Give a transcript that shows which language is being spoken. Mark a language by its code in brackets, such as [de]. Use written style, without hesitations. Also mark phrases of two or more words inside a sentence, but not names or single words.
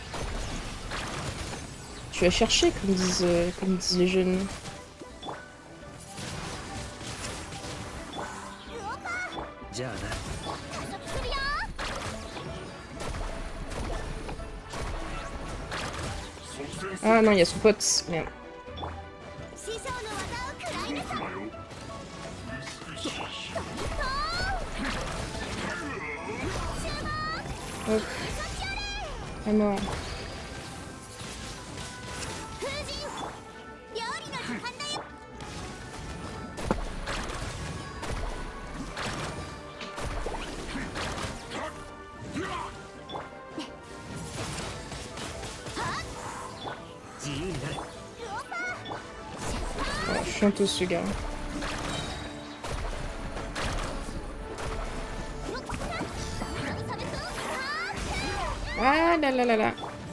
[fr] Tu as cherché, comme disent les jeunes. Ah non, il y a son pote. Merde. [ja] 師匠の技を食らいなさい。 [fr] Hop. Ah mort. [ja] 風神料理の時間だよ。 [fr] Oh, chiantos ce gars. Ah là là là là.